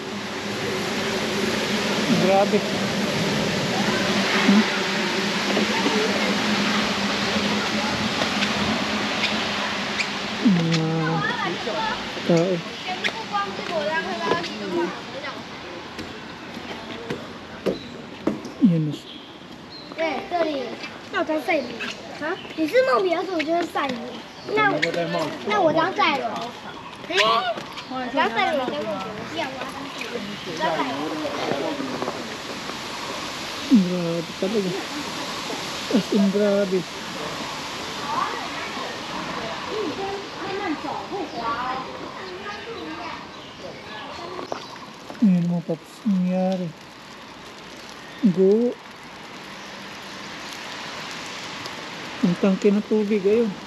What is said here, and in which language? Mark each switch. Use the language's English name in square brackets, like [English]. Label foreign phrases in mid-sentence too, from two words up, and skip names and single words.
[Filipino] Grabe. Tao. Yan na siya. [Chinese] 对，这里要当赛鲁啊！你是梦比尔，我就是赛鲁。那我当赛鲁。哎，我当赛鲁跟梦比尔一样，我要当赛鲁。我当赛鲁。 [Filipino] Grabe talaga. [English] As in [Filipino] grabe. Ayan mga paps, nangyari. Go. Ang tangke ng tubig ayun.